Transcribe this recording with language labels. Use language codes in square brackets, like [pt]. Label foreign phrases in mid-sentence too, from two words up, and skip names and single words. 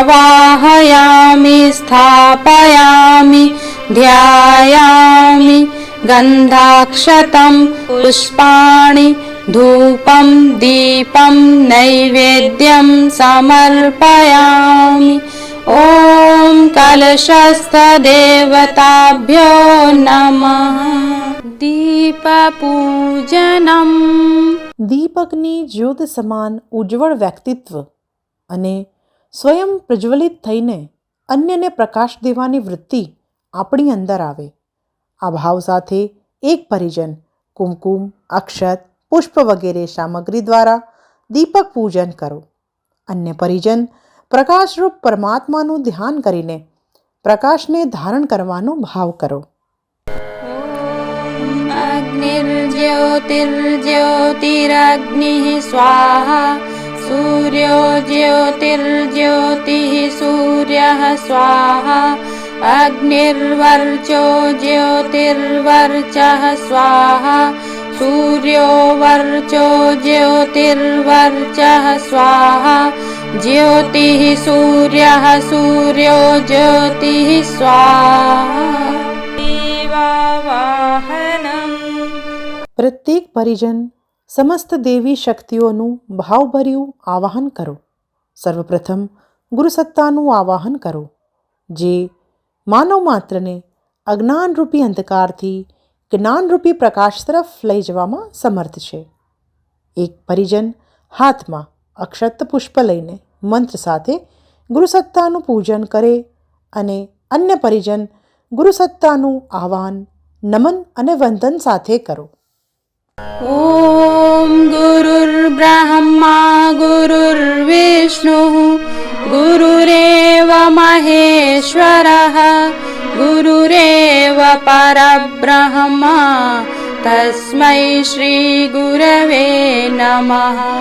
[sa] आवाहयामि स्थापयामि ध्यायामि गन्धाक्षतं पुष्पाणि धूपं दीपं नैवेद्यं समर्पयामि। ॐ कलशस्थदेवताभ्यो नमः। दीपपूजनम्। [gu] દીપકની જ્યોત સમાન ઉજ્જવળ વ્યક્તિત્વ અને સ્વયં પ્રજ્વલિત થઈને અન્યને પ્રકાશ દેવાની વૃત્તિ આપણી અંદર આવે. આ ભાવ સાથે એક પરિજન કુમકુમ, અક્ષત, પુષ્પ વગેરે સામગ્રી દ્વારા દીપક પૂજન કરો. અન્ય પરિજન પ્રકાશરૂપ પરમાત્માનું ધ્યાન કરીને પ્રકાશને ધારણ કરવાનો ભાવ કરો. [sa] अग्निर्ज्योतिर्ज्योतिरग्निः स्वाहा। सूर्यो ज्योतिर्ज्योतिः सूर्यः स्वाहा। अग्निर्वर्चो ज्योतिर्वर्चः स्वाहा। सूर्यो वर्चो ज्योतिर्वर्चः स्वाहा। ज्योतिः सूर्यः सूर्यो ज्योतिः स्वाहा। दीवावाहनम्। [gu] પ્રત્યેક પરિજન સમસ્ત દેવી શક્તિઓનું ભાવભર્યું આવાહન કરો. સર્વપ્રથમ ગુરુસત્તાનું આવાહન કરો, જે માનવ માત્રને અજ્ઞાનરૂપી અંધકારથી જ્ઞાનરૂપી પ્રકાશ તરફ લઈ જવામાં સમર્થ છે. એક પરિજન હાથમાં અક્ષત પુષ્પ લઈને મંત્ર સાથે ગુરુસત્તાનું પૂજન કરે અને અન્ય પરિજન ગુરુસત્તાનું આહ્વાન, નમન અને વંદન સાથે કરો. [sa] ॐ गुरुर्ब्रह्मा गुरुर्विष्णुः गुरुरेव महेश्वरः गुरुरेव परब्रह्मा तस्मै श्रीगुरवे नमः।